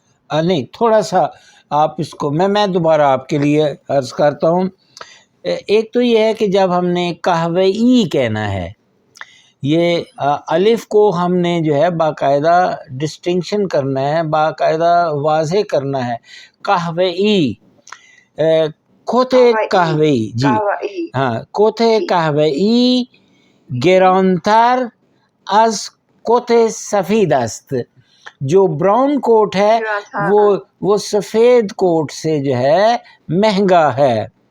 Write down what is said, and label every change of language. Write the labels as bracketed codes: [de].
[ur] نہیں، تھوڑا سا آپ اس کو میں دوبارہ آپ کے لیے عرض کرتا ہوں. ایک تو یہ ہے کہ جب ہم نے قہوئی کہنا ہے، یہ الف کو ہم نے جو ہے باقاعدہ ڈسٹنکشن کرنا ہے، باقاعدہ واضح کرنا ہے. [fa] قہوئی، کوت قہوئی، [ur] جی ہاں، [fa] کوت قهوه‌ای گرانتر از کوت سفید است. [ur] جو براؤن کوٹ ہے وہ سفید کوٹ سے جو ہے مہنگا ہے.